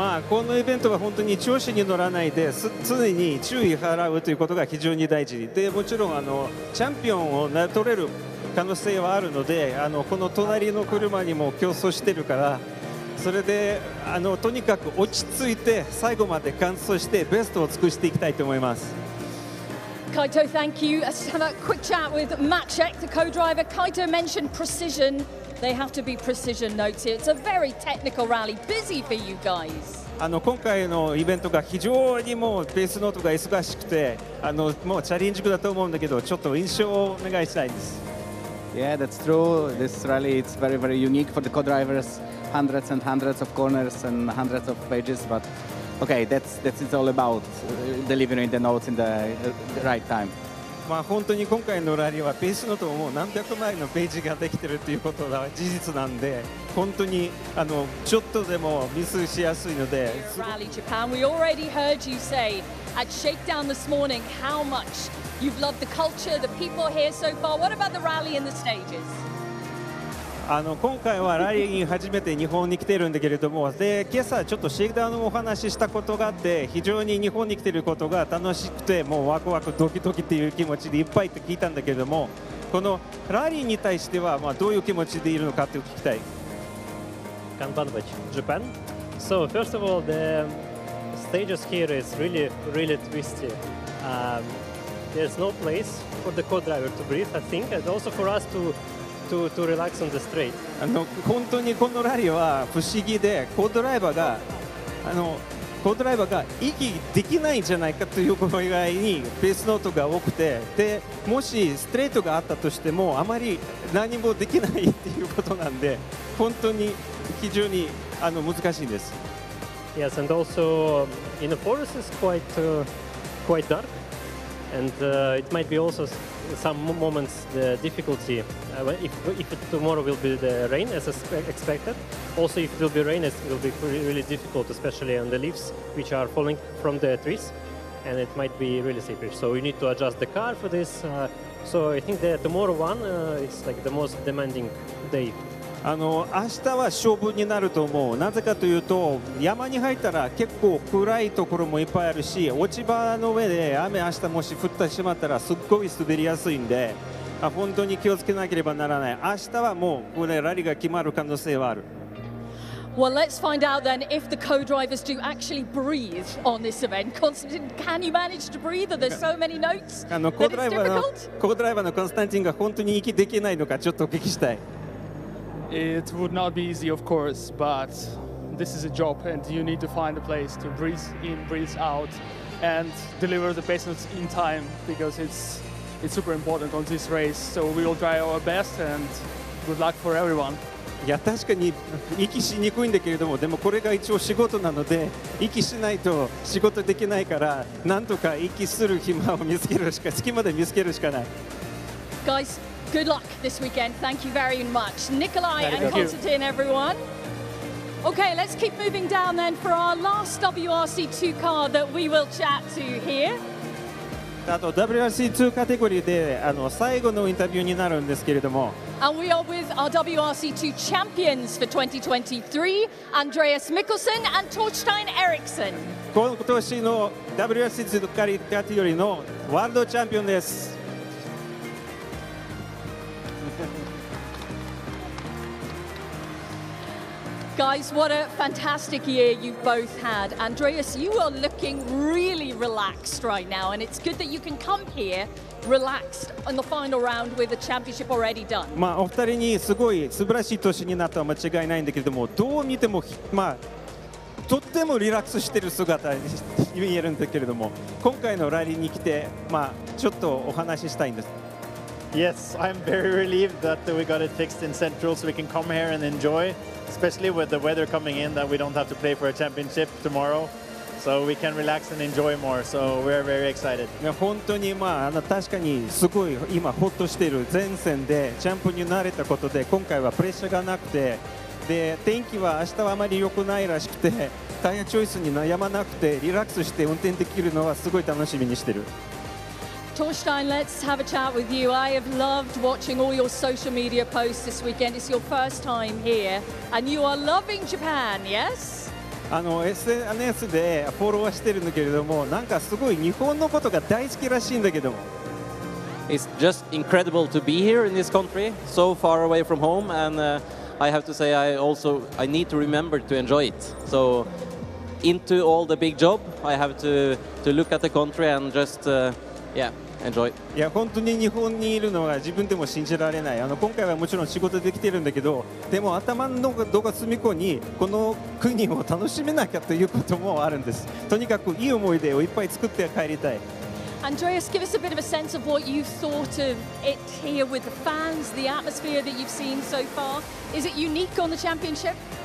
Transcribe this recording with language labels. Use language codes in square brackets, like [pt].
[ja] このイベントは本当に調子に乗らないで常に注意払うということが非常に大事で、もちろんチャンピオンを取れる可能性はあるので、この隣の車にも競争してるから、それでとにかく落ち着いて最後まで完走してベストを尽くしていきたいと思います。 [en] Kaito, thank you. Let's have a quick chat with Maciek, the co-driver. Kaito mentioned precision. They have to be precision notes here. It's a very technical rally. Busy for you guys. [ja] 今回のイベントが非常にもうペースノートが忙しくて、もうチャレンジングだと思うんだけど、ちょっと印象をお願いしたいんです。 [en] Yeah, that's true. This rally is very, very unique for the co-drivers. Hundreds and hundreds of corners and hundreds of pages, but okay, that's it's all about delivering the notes in the right time. [ja] 本当に今回のラリーはペースノートも何百枚のページができているということが事実なんで、本当にちょっとでもミスしやすいので。 [en] Rally Japan, we already heard you say at Shakedown this morning how much you've loved the culture, the people here so far. What about the rally and the stages? [ja] 今回はラリーに初めて日本に来ているんだけれども、で今朝ちょっとシェイクダウンのお話ししたことがあって、非常に日本に来ていることが楽しくて、もうワクワクドキドキっていう気持ちでいっぱいって聞いたんだけれども、このラリーに対してはどういう気持ちでいるのかって聞きたい。 [en] Kanban Japan. So first of all, the stages here is really twisty. There's no place for the co-driver to breathe, I think, and also for us to relax on the straight. [ja] 本当にこのラリーは不思議で、コードライバーが息できないんじゃないかということ以外にペースノートが多くて、でもしストレートがあったとしてもあまり何もできないっていうことなんで、本当に非常に難しいです。 [en] Yes, and also in the forest is quite dark, and it might be also some moments the difficulty if tomorrow will be the rain as expected. Also, if it will be rain, it will be really difficult, especially on the leaves which are falling from the trees, and it might be really slippery. So we need to adjust the car for this. So I think that tomorrow one is like the most demanding day. [ja] 明日は勝負になると思う。なぜかというと、山に入ったら結構暗いところもいっぱいあるし、落ち葉の上で雨明日もし降ってしまったらすっごい滑りやすいんで、本当に気をつけなければならない。明日はもうこれラリーが決まる可能性はある。 [en] Well, let's find out then if the co-drivers do actually breathe on this event. Constantine, can you manage to breathe? Are there so many notes that it's difficult? [ja] コードライバーのコンスタンティンが本当に息できないのかちょっとお聞きしたい。 [en] It would not be easy, of course, but this is a job and you need to find a place to breathe in, breathe out and deliver the pace notes in time because it's super important on this race. So we will try our best and good luck for everyone. [ja] いや確かに息しにくいんだけれども、でもこれが一応仕事なので息しないと仕事できないから、なんとか息する暇を見つけるしか、隙間で見つけるしかない。 [en] Guys, good luck this weekend. Thank you very much. Nikolai and Konstantin, everyone. Okay, let's keep moving down then for our last WRC2 car that we will chat to here. [ja] あと WRC2 カテゴリーで最後のインタビューになるんですけれども、 [en] And we are with our WRC2 champions for 2023, Andreas Mikkelsen and Torstein Eriksson. [ja] 今年の WRC2 カテゴリーのワールドチャンピオンです。 [en] Guys, what a fantastic year you've both had. Andreas, you are looking really relaxed right now, and it's good that you can come here relaxed on the final round with the championship already done. [ja] まあお二人にすごい素晴らしい年になったのは間違いないんだけれども、どう見てもまあとってもリラックスしている姿に見えるんだけれども、今回のラリーに来てまあちょっとお話ししたいんです。 [en] Yes, I'm very relieved that we got it fixed in Central so we can come here and enjoy, especially with the weather coming in that we don't have to play for a championship tomorrow. So we can relax and enjoy more. So we're very excited. [ja] 本当にまあ確かにすごい今ホッとしている前線でチャンプに慣れたことで今回はプレッシャーがなくてで天気は明日はあまり良くないらしくてタイヤチョイスに悩まなくてリラックスして運転できるのはすごい楽しみにしてる。 [en] Torstein, let's have a chat with you. I have loved watching all your social media posts this weekend. It's your first time here, and you are loving Japan, yes? [ja] SNS でフォローはしてるんだけれども、なんかすごい日本のことが大好きらしいんだけども。 [en] It's just incredible to be here in this country, so far away from home, and I have to say I need to remember to enjoy it. So into all the big job, I have to look at the country and just enjoy. [ja] いや本当に日本にいるのは自分でも信じられない。今回はもちろん仕事できてるんだけど、でも頭のどこか隅っこにこの国を楽しめなきゃということもあるんです。とにかくいい思い出をいっぱい作って帰りたい。 [en] Andreas, give us a bit of a sense of what you thought of it here with the fans, the atmosphere that you've seen so far. Is it unique on the championship?